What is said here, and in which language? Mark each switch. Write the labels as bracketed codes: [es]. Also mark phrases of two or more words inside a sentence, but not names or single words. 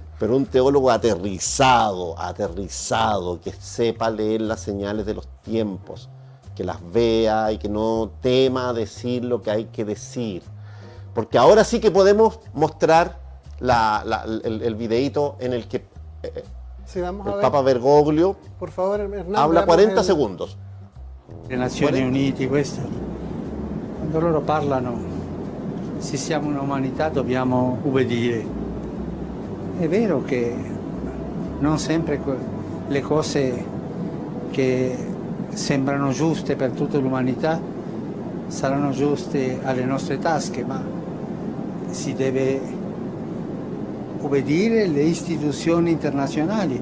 [es] Pero un teólogo aterrizado, que sepa leer las señales de los tiempos, que las vea y que no tema decir lo que hay que decir. Porque ahora sí que podemos mostrar el videíto en el que sí, vamos a el ver. Papa Bergoglio, por favor, Hernán, habla 40 segundos. [it] Le Nazioni Unite, questo, quando loro parlano, se siamo un'umanità dobbiamo ubbidire. È vero che non sempre le cose che sembrano giuste per tutta l'umanità saranno giuste alle nostre tasche, ma si deve obbedire alle istituzioni internazionali.